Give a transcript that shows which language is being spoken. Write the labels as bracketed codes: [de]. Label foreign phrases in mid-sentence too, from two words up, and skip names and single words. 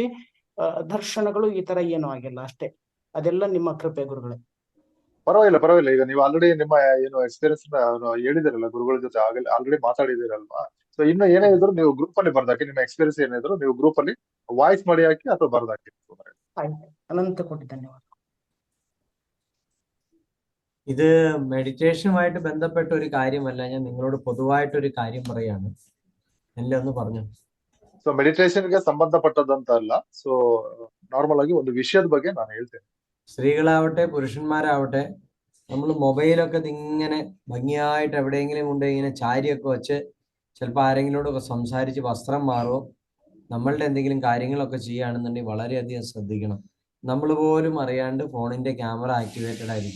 [kn] ದರ್ಶನಗಳು ಈ ತರ ಏನೂ ಆಗಿಲ್ಲ ಅಷ್ಟೇ. ಅದೆಲ್ಲ ನಿಮ್ಮ ಕೃಪೆ ಗುರುಗಳೇ. ಪರವಾಗಿಲ್ಲ. ಈಗ ನೀವು ಆಲ್ರೆಡಿ ನಿಮ್ಮ ಏನು ಎಕ್ಸ್ಪೀರಿಯನ್ಸ್ ಹೇಳಿದಿರಲ್ಲ, ಗುರುಗಳ ಜೊತೆ ಆಲ್ರೆಡಿ ಮಾತಾಡಿದಿರಲ್ವಾ? ಸೊ ಇನ್ನು ಏನೇ ಇದ್ರು ನೀವು ಗ್ರೂಪ್ ಅಲ್ಲಿ ಬರ್ದಾಕಿ. ನಿಮ್ಮ ಎಕ್ಸ್ಪೀರಿಯನ್ಸ್ ಏನಿದ್ರು ನೀವು ಗ್ರೂಪ್ ಅಲ್ಲಿ ವಾಯ್ಸ್ ಮಾಡಿ ಹಾಕಿ ಅಥವಾ ಬರ್ದಾಕಿ. ಅನಂತ ಕೋಟಿ ಧನ್ಯವಾದ. [ml] ഇത് മെഡിറ്റേഷനുമായിട്ട് ബന്ധപ്പെട്ട ഒരു കാര്യമല്ല. ഞാൻ നിങ്ങളോട് പൊതുവായിട്ടൊരു കാര്യം പറയാണ്. എല്ലാം ഒന്ന് പറഞ്ഞു. [kn] ಸೊ ಮೆಡಿಟೇಷನ್ಗೆ ಸಂಬಂಧಪಟ್ಟದಂತ ಅಲ್ಲ. ಸೊ ನಾರ್ಮಲ್ ಆಗಿ ಒಂದು ವಿಷಯದ ಬಗ್ಗೆ ನಾನು ಹೇಳ್ತೇನೆ. [ml] സ്ത്രീകളാവട്ടെ പുരുഷന്മാരാവട്ടെ, നമ്മൾ മൊബൈലൊക്കെ ഇങ്ങനെ ഭംഗിയായിട്ട് എവിടെയെങ്കിലും കൊണ്ട് ഇങ്ങനെ ചാരിയൊക്കെ വെച്ച് ചിലപ്പോൾ ആരെങ്കിലോടൊക്കെ സംസാരിച്ച് വസ്ത്രം മാറുമോ, നമ്മളുടെ എന്തെങ്കിലും കാര്യങ്ങളൊക്കെ ചെയ്യുകയാണെന്നുണ്ടെങ്കിൽ വളരെയധികം ശ്രദ്ധിക്കണം. നമ്മൾ പോലും അറിയാണ്ട് ഫോണിന്റെ [en] camera activated [ml] ആയിരിക്കും.